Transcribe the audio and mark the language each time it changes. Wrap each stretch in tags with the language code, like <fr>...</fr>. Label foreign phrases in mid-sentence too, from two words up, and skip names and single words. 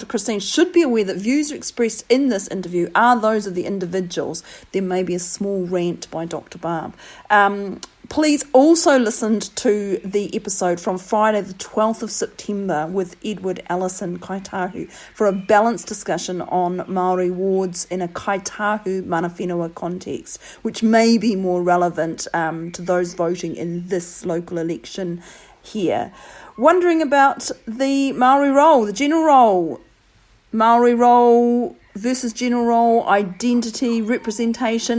<en>Christine should be aware that views expressed in this interview are those of the individuals. There may be a small rant by Dr. Barb. Please also listen to the episode from Friday the 12th of September with Edward Allison Kaitahu for a balanced discussion on Maori wards in a Kaitahu</en> <mi>mana whenua</mi> <en>context, which may be more relevant to those voting in this local election here. Wondering about the Maori role, the general role, Maori role versus general role, identity, representation.</en>